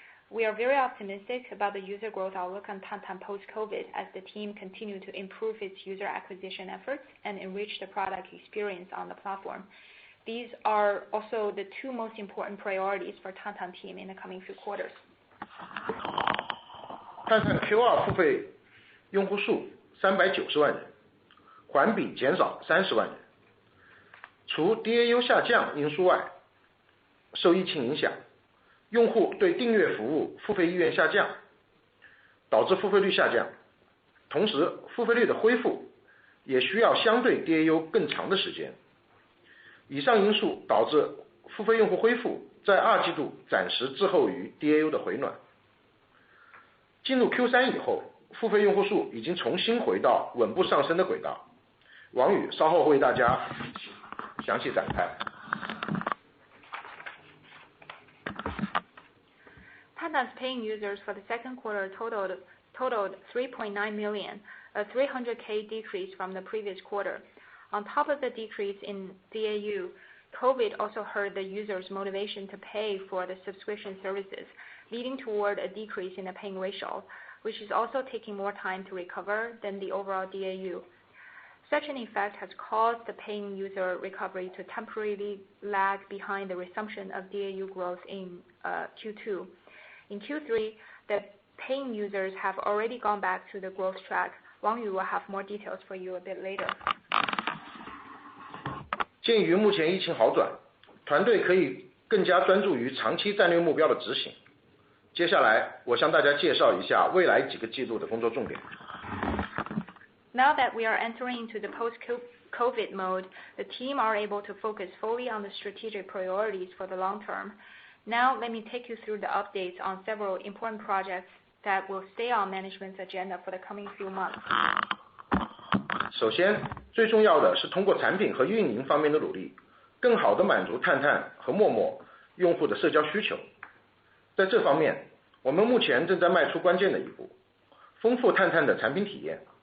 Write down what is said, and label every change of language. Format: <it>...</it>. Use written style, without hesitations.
<en>We are very optimistic about the user growth outlook on Tantan post-COVID as the team continued to improve its user acquisition efforts and enrich the product experience on the platform. These are also the 2 most important priorities for Tantan team in the coming few quarters.</en> <zh>探探 Q2 付费用户数390万人，环比减少30万人。除 DAU 下降因素外，受疫情影响，用户对订阅服务付费意愿下降，导致付费率下降。同时，付费率的恢复也需要相对 DAU 更长的时间。以上因素导致付费用户恢复在2季度暂时滞后于 DAU 的回暖。进入 Q3 以后，付费用户数已经重新回到稳步上升的轨道。王宇稍后为大家详细展开。</zh> <en>Tantan's paying users for the second quarter totaled 3.9 million, a 300K decrease from the previous quarter. On top of the decrease in DAU, COVID also hurt the users' motivation to pay for the subscription services, leading toward a decrease in the paying ratio, which is also taking more time to recover than the overall DAU. Such an effect has caused the paying user recovery to temporarily lag behind the resumption of DAU growth in Q2. In Q3, the paying users have already gone back to the growth track. Wang Yu will have more details for you a bit later.</en> <zh>鉴于目前疫情好转，团队可以更加专注于长期战略目标的执行。接下来，我向大家介绍一下未来几个季度的工作重点。</zh> <en>Now that we are entering into the post-COVID mode, the team are able to focus fully on the strategic priorities for the long term. Now, let me take you through the updates on several important projects that will stay on management's agenda for the coming few months.</en> <zh>首先，最重要的是通过产品和运营方面的努力，更好地满足探探和陌陌用户的社交需求。在这方面，我们目前正在迈出关键的一步，丰富探探的产品体验。</zh>